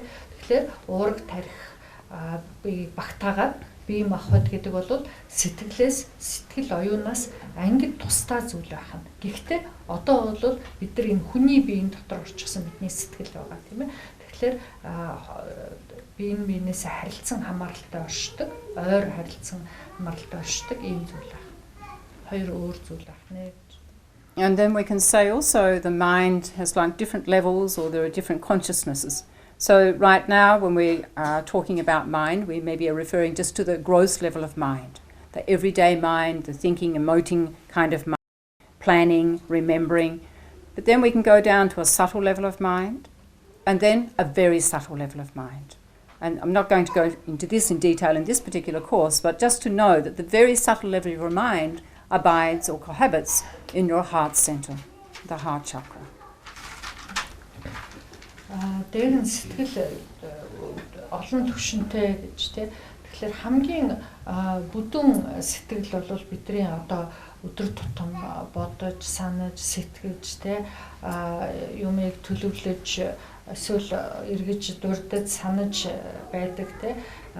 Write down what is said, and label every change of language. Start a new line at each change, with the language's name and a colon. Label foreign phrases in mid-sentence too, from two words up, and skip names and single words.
Mongolian: Тэгэхээр уураг тарих бие багтаагаад бие махбод гэдэг бол сэтгэл оюунаас ангид тусдаа зүйл байх нь. Гэхдээ одоо бол бид нар энэ хүний биеийн дотор орчихсон бидний сэтгэл байгаа тийм ээ. Тэгэхээр биенээс харилцан хамааралтай оршдог, ойр харилцан хамааралтай оршдог ийм зүйл байна. Хоёр өөр зүйл байна.
English: And then we can say also the mind has like different levels, or there are different consciousnesses. So right now when we are talking about mind, we maybe are referring just to the gross level of mind, the everyday mind, the thinking, emoting kind of mind, planning, remembering. But then we can go down to a subtle level of mind, and then a very subtle level of mind. And I'm not going to go into this in detail in this particular course, but just to know that the very subtle level of your mind abides or cohabits in your heart center, the heart chakra.
Mongolian: Дээр нь сэтгэл олон түвшинтэй гэж тийм. Тэгэхээр хамгийн бүдүүн сэтгэл бол бидний одоо өдөр тутам бодож, санаж, сэтгэж тийм юмыг төлөвлөж эсвэл эргэж дурдж санаж байдаг тийм.